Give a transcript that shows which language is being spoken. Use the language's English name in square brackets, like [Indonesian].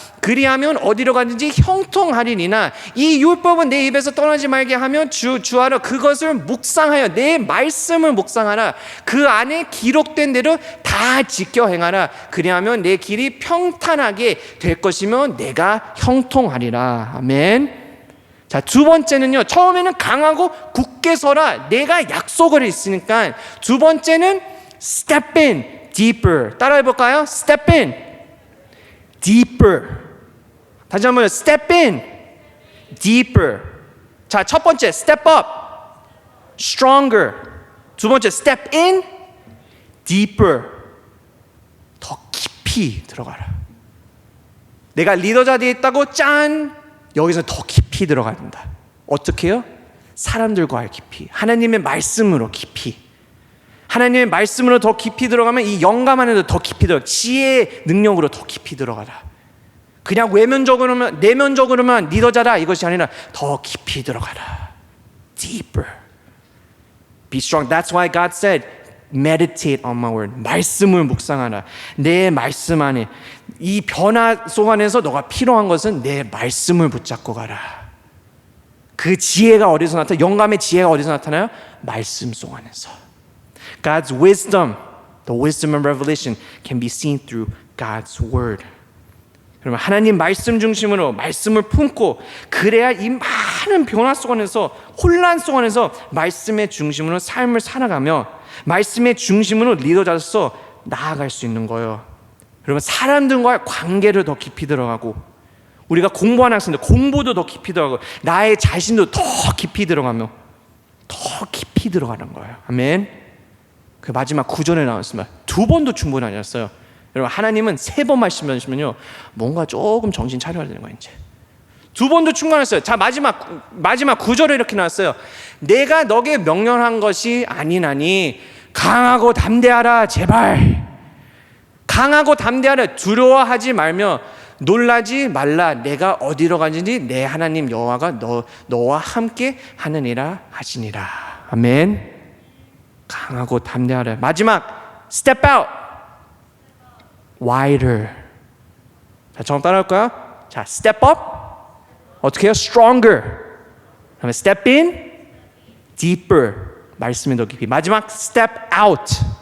[Korean] 그리하면 어디로 가든지 형통하리니나 이 율법은 내 입에서 떠나지 말게 하면 주하러 그것을 묵상하여 내 말씀을 묵상하라. 그 안에 기록된 대로 다 지켜 행하라. 그리하면 내 길이 평탄하게 될 것이며 내가 형통하리라. 아멘. 자, 두 번째는요, 처음에는 강하고 굳게 서라. 내가 약속을 했으니까. 두 번째는 [English] step in deeper. [Korean] 따라해 볼까요? [English] step in deeper. [Korean] 다시 한번 [English] step in deeper. [Korean] 자, 첫 번째 [English] step up stronger. [Korean] 두 번째 [English] step in deeper. [Korean] 더 깊이 들어가라. 내가 리더자 되어 있다고 짠, 여기서 더 깊이 들어가야 된다. 어떻게 해요? 사람들과의 깊이, 하나님의 말씀으로 깊이. 하나님의 말씀으로 더 깊이 들어가면 이 영감 안에도 더 깊이 들어가. 지혜의 능력으로 더 깊이 들어가라. 그냥 외면적으로만, 내면적으로만 리더자라 이것이 아니라 더 깊이 들어가라. [English] Deeper. Be strong. That's why God said, meditate on my word. [Korean] 말씀을 묵상하라. 내 말씀 안에. 이 변화 속 안에서 너가 필요한 것은 내 말씀을 붙잡고 가라. 그 지혜가 어디서 나타나요? 영감의 지혜가 어디서 나타나요? 말씀 속 안에서. [English] God's wisdom, the wisdom of revelation can be seen through God's word. [Korean] 그러면 하나님 말씀 중심으로 말씀을 품고 그래야 이 많은 변화 속안에서 혼란 속안에서 말씀의 중심으로 삶을 살아가며 말씀의 중심으로 리더자로서 나아갈 수 있는 거예요. 그러면 사람들과의 관계를 더 깊이 들어가고 우리가 공부하는 학생들 공부도 더 깊이 들어가고 나의 자신도 더 깊이 들어가며 더 깊이 들어가는 거예요. 아멘. 그 마지막 9절에 나왔습니다. 2번도 충분히 아니었어요. 여러분 하나님은 3번 말씀하시면요 뭔가 조금 정신 차려야 되는 거예요. 이제 2번도 충분했어요. 자 마지막 9절에 이렇게 나왔어요. 내가 너에게 명령한 것이 아니나니 강하고 담대하라. 제발 강하고 담대하라. 두려워하지 말며 놀라지 말라. 내가 어디로 가는지 내 하나님 여호와가 너와 함께 하느니라 하시니라. 아멘. 강하고 담대하라. 마지막 [English] step out wider. [Korean] 자, 저랑 따라할 거야. 자, [English] step up. [Korean] 어떻게 해요? [English] Stronger. [Korean] 그다음에 [English] step in. Deeper. [Korean] 말씀이 더 깊이. 마지막 [English] step out.